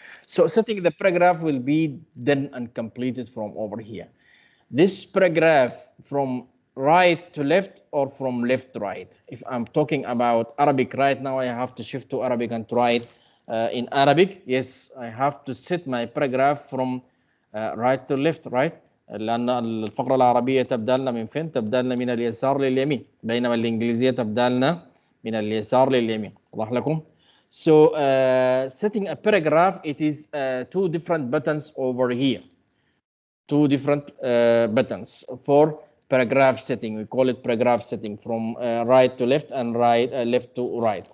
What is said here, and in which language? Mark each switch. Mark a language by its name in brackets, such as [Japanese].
[English] So setting the paragraph will be done and completed from over here. This paragraph from right to left or from left to right. If I'm talking about Arabic right now, I have to shift to Arabic and to write in Arabic. Yes, I have to set my paragraph from right to left, right? [Arabic] لأن الفقرة العربية تبدأ لنا من فين؟ تبدأ لنا من اليسار لليمين، بينما الإنجليزية تبدأ لنا من اليسار لليمين. واضح لكم؟ [English] So setting a paragraph, it is two different buttons over here. Two different buttons for paragraph setting. We call it paragraph setting from right to left and left to right.